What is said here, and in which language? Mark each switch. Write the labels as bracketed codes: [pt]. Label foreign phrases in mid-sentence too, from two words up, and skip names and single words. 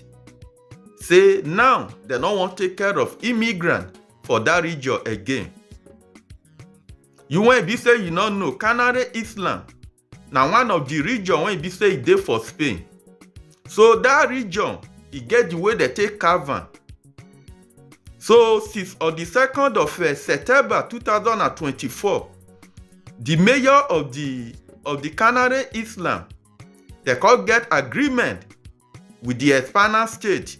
[pcm] Say now they no wan take care of immigrants for that region again. You wey be say you no know, Canary Island na one of the region wey be say e dey for Spain. So that region, e get the way they take carve am. So since on the 2nd of September 2024, the mayor of the Canary Island, they come get agreement with the Spanish state.